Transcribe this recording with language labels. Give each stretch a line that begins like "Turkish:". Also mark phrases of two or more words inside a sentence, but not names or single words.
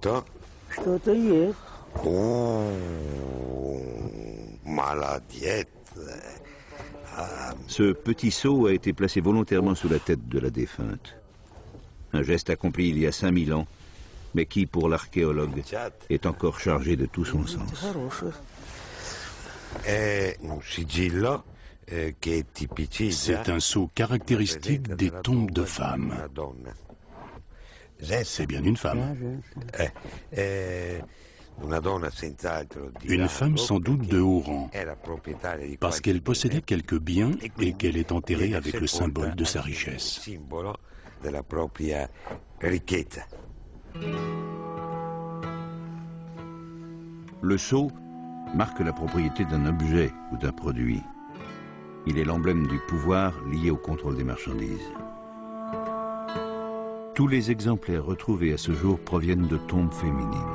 French: Oh, maladiette. Ce petit seau a été placé volontairement sous la tête de la défunte. Un geste accompli il y a 5000 ans mais qui, pour l'archéologue, est encore chargé de tout son sens.
Italian: È un sigillo che tipicizza
French: C'est un sceau caractéristique des tombes de femmes.
Italian: una donna.
French: C'est bien une femme.
Italian: Una donna senz'altro di
French: Une
Italian: rango,
French: femme sans doute de haut rang,
Italian: era proprietaria di
French: parce
Italian: qualche
French: qu'elle possédait
Italian: bene,
French: quelques biens
Italian: e
French: et
Italian: quindi
French: qu'elle est enterrée
Italian: viene
French: avec le
Italian: sepolta
French: symbole de sa
Italian: assieme al
French: richesse.
Italian: simbolo della propria ricchezza.
French: Le sceau marque la propriété d'un objet ou d'un produit. Il est l'emblème du pouvoir lié au contrôle des marchandises. Tous les exemplaires retrouvés à ce jour proviennent de tombes féminines.